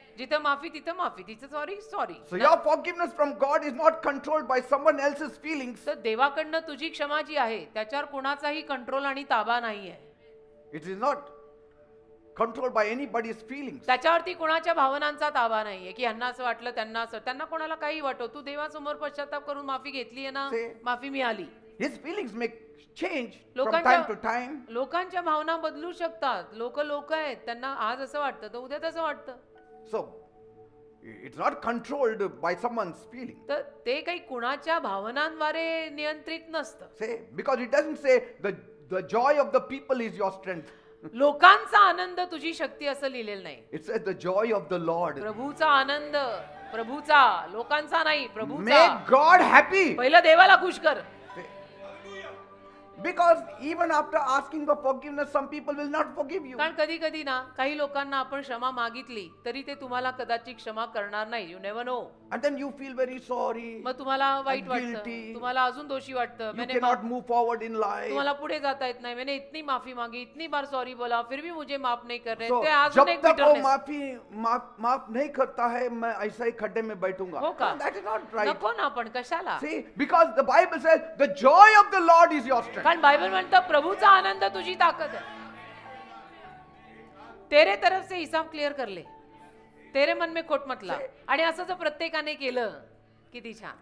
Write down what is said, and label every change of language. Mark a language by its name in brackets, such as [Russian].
[Marathi] जिथं माफी तिथं माफी, तिथं sorry sorry. [English] So your forgiveness from God is not controlled by someone else's feelings. [Marathi] तर देवाकडनं तुझी क्षमा जी आहे त्याच्यावर कोणाचाही कंट्रोल आणि ताबा नाहीये. [English] It is not controlled by anybody's feelings. [Marathi] त्याच्यावरती कोणाच्या भावनांचा ताबा नाहीये की ह्यांना असं वाटलं त्यांना असं, त्यांना कोणाला काही वाटो, तू देवासमोर पश्चाताप करून माफी घेतलीये ना, [English] से- [Marathi] माफी मिळाली. [English] His feelings may change from [Marathi] लोकांच्या [English] time to time. [Marathi] लोकांच्या भावना बदलू शकतात. लोक आहेत, त्यांना आज असं वाटतं तर उद्या तसं वाटतं. [English] So it's not controlled by someone's feeling. [Marathi] तर ते काही कुणाच्या भावनांद्वारे नियंत्रित नसतं. [English] Say, because it doesn't say the joy of the people is your strength. [Marathi] लोकांचा आनंद तुझी शक्ती असं लिहिलेलं नाही. [English] It says the joy of the Lord. [Marathi] प्रभूचा आनंद, प्रभूचा, लोकांचा नाही, प्रभूचा. [English] Make God happy. [Marathi] पहिलं देवाला खुश कर. [English] Because even after asking for forgiveness, some people will not forgive you. [Marathi] कारण कधी कधी ना काही लोकांना आपण क्षमा मागितली तरी ते तुम्हाला कदाचित क्षमा करणार नाही. [English] You never know. And then you feel very sorry. [Marathi] मग तुम्हाला वाईट वाटतं, [English] guilty. [Marathi] तुम्हाला अजून दोषी वाटतं. [English] You cannot move forward in life. [Marathi] तुम्हाला पुढे जाता येत नाही. [Hindi] मैंने इतनी माफी मांगी, इतनी बार सॉरी बोला, फिर भी मुझे माफ नहीं कर रहे. [English] So, [Marathi] ते अजून [Hindi] जब [Marathi] एक [Hindi] तक वो [English] bitterness. [Hindi] माफ नहीं करता है, मैं ऐसा ही खड्डे में बैठूंगा. [Marathi] हो का? [English] No, that is not right. [Marathi] नको ना पण कशाला. [English] See, because the Bible says the joy of the Lord is your strength. [Marathi] कारण बायबल म्हणतं प्रभूचा आनंद तुझी ताकद है. [Hindi] तेरे तरफ से हिसाब क्लिअर कर ले, तेरे मन में खोट मत ला. [Marathi] आणि असं जर प्रत्येकाने केलं किती छान.